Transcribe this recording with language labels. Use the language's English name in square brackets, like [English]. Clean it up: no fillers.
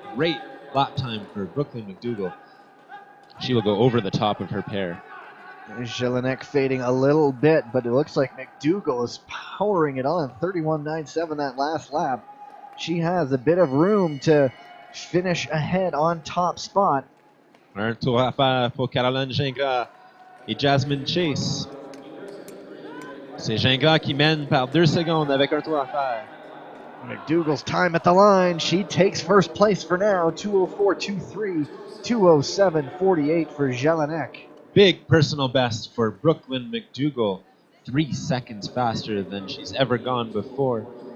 [English] Great lap time for Brooklyn McDougall. She will go over the top of her pair. Jelinek fading a little bit, but it looks like McDougall is powering it on. 31.97 that last lap. She has a bit of room to finish ahead on top spot. [French] Un tour à faire pour Caroline Gingras et Jasmine Chase. C'est Gingras qui mène par 2 secondes avec un tour à faire. [English] McDougall's time at the line. She takes first place for now. 2:04.23, 2:07.48 for Jelinek. Big personal best for Brooklyn McDougall. 3 seconds faster than she's ever gone before.